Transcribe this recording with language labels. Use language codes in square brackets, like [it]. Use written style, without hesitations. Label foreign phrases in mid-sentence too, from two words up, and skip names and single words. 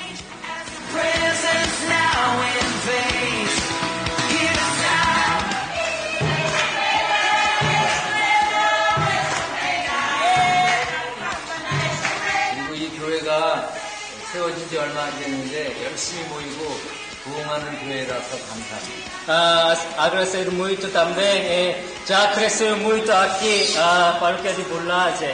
[ko] 교회가 세워진 지 얼마 안 됐는데 열심히 모이고 부흥하는 교회라서 감사합니다. [pt] Agradecer muito também, já cresceu muito aqui a paróquia de Bulage.